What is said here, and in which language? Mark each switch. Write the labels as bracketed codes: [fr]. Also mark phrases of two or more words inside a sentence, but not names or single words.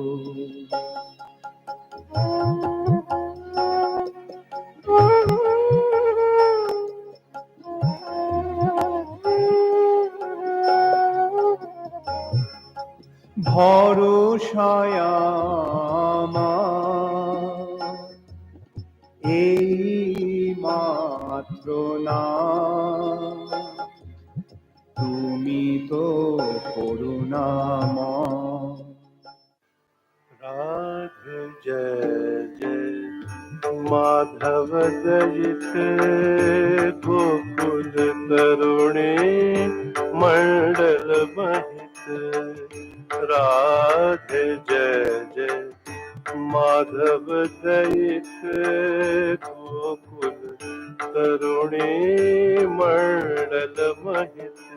[bn] ভরসায় আমার এই মাত্র না, তুমি তো করুণাময়। [sa] राधे जय जय माधव दयित गोकुल करुणे मंडल महित। राधे जय जय माधव दयित गोकुल तरुणी मंडल महित